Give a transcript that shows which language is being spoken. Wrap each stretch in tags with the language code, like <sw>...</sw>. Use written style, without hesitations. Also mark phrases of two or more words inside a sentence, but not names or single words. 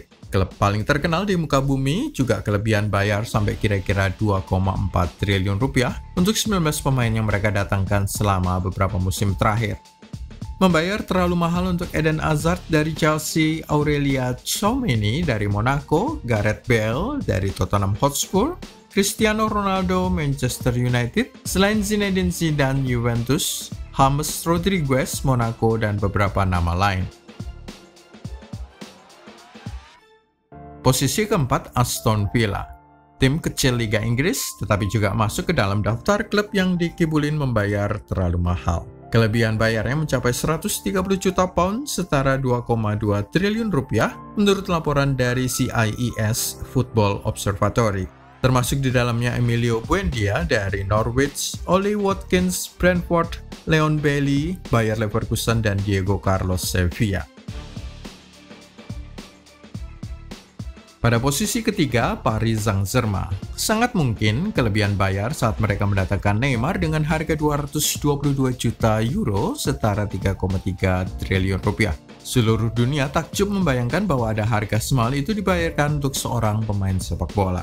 <id>Klub paling terkenal di muka bumi, juga kelebihan bayar sampai kira-kira 2,4 triliun rupiah untuk 19 pemain yang mereka datangkan selama beberapa musim terakhir. Membayar terlalu mahal untuk Eden Hazard dari Chelsea, Aurelien Tchouameni dari Monaco, Gareth Bale dari Tottenham Hotspur, Cristiano Ronaldo Manchester United, selain Zinedine Zidane Juventus, James Rodriguez Monaco, dan beberapa nama lain. Posisi keempat, Aston Villa. Tim kecil Liga Inggris, tetapi juga masuk ke dalam daftar klub yang dikibulin membayar terlalu mahal. Kelebihan bayarnya mencapai 130 juta pound, setara 2,2 triliun rupiah, menurut laporan dari CIES Football Observatory. Termasuk di dalamnya Emilio Buendia dari Norwich, Ollie Watkins Brentford, Leon Bailey Bayer Leverkusen, dan Diego Carlos Sevilla. Pada posisi ketiga, Paris Saint-Germain. Sangat mungkin kelebihan bayar saat mereka mendatangkan Neymar dengan harga 222 juta euro, setara 3,3 triliun rupiah. Seluruh dunia takjub membayangkan bahwa ada harga semahal itu dibayarkan untuk seorang pemain sepak bola.</id>